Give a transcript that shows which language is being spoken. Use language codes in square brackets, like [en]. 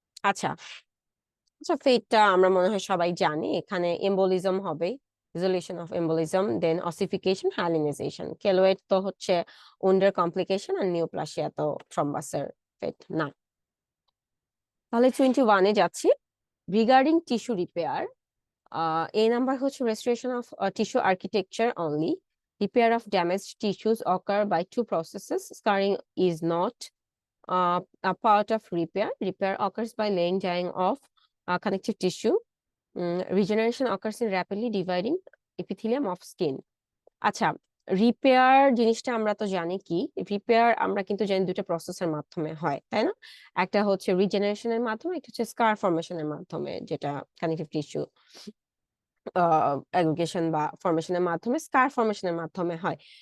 [bn] আচ্ছা আচ্ছা, ফেটটা আমরা মনে হয় সবাই জানি। এখানে এম্বোলিজম হবে, ডিসোলিউশন of embolism, then ossification, হাইলিনাইজেশন। Keloid তো হচ্ছে উন্ডার কমপ্লিকেশন, আর নিউপ্লাসিয়া তো থ্রোম্বাসের ফেট না। তাহলে 21-এ যাচ্ছি। [en] Regarding tissue repair, A number হচ্ছে restoration of tissue architecture only. Repair of damaged tissues occur by two processes. Scarring is not a part of repair. Repair occurs by laying dying of connective tissue. Regeneration occurs in rapidly dividing epithelium of skin. [bn] আচ্ছা, repair জিনিসটা আমরা তো জানি কি, repair আমরা কিন্তু জানি দুটো প্রসেসের মাধ্যমে হয়, তাই না? একটা হচ্ছে রিজেনারেশনের মাধ্যমে, একটা হচ্ছে স্কার ফর্মেশনের মাধ্যমে, যেটা কানেকটিভ টিস্যু অ্যাগ্রিগেশন বা ফর্মেশনের মাধ্যমে, স্কার ফর্মেশনের মাধ্যমে হয়।